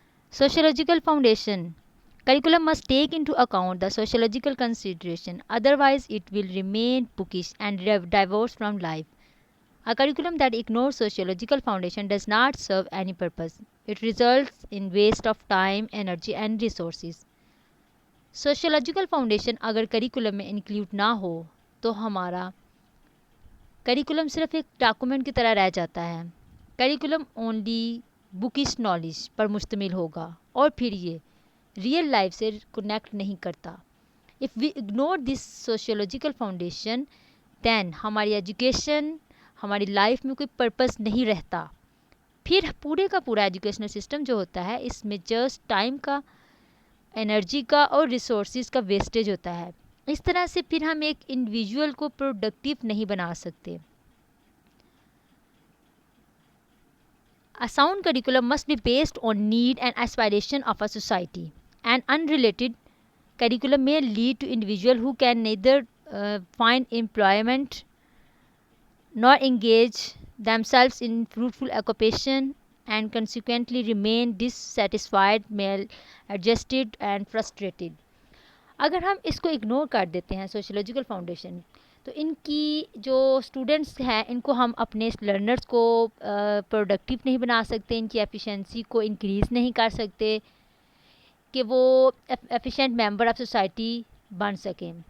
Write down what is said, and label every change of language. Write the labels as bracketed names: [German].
[English] Sociological foundation. Curriculum must take into account the sociological consideration, otherwise it will remain bookish and divorced from life. A curriculum that ignores sociological foundation does not serve any purpose. It results in waste of time, energy and resources. [Hindi] Sociological foundation अगर curriculum में include ना हो तो हमारा curriculum सिर्फ एक document की तरह रह जाता है। करिकुलम ओनली बुकिश नॉलेज पर मुश्तमिल होगा और फिर ये रियल लाइफ से कनेक्ट नहीं करता। [English] if we ignore this sociological foundation then [Hindi] हमारी एजुकेशन हमारी लाइफ में कोई पर्पस नहीं रहता। फिर पूरे का पूरा एजुकेशनल सिस्टम जो होता है इसमें जस्ट टाइम का, एनर्जी का और रिसोर्सेज का वेस्टेज होता है। इस तरह से फिर हम एक इंडिविजुअल को प्रोडक्टिव नहीं बना सकते। [English] A sound curriculum must be based on need and aspiration of a society. An unrelated curriculum may lead to individuals who can neither find employment nor engage themselves in fruitful occupation and consequently remain dissatisfied, maladjusted and frustrated. [Hindi] अगर हम इसको ignore कर देते हैं sociological foundation तो इनकी जो students हैं इनको हम अपने लर्नर्स को प्रोडक्टिव नहीं बना सकते, इनकी एफिशिएंसी को इंक्रीज़ नहीं कर सकते कि वो एफिशिएंट मेंबर ऑफ सोसाइटी बन सकें।